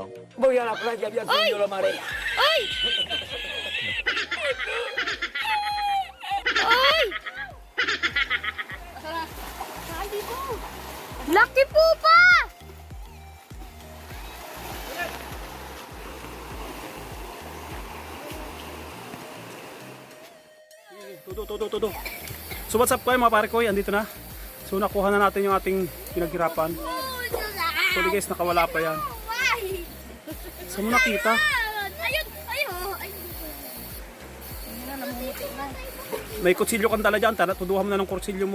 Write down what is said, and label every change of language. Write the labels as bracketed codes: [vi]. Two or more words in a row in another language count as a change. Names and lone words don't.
[es] Voy a la playa, ya subió la marea. Ay! Ay! [tl] Saan dito? Laki po pa! Tudo. So [en] what's up [tl] kayo mga pare ko, andito na. So nakuha na natin yung ating pinaghirapan. So guys, nakawala pa yan. Saan mo nakita? Ayun! Ayun! May kutsilyo kang dala dyan, tuduhan mo na ng kutsilyo mo.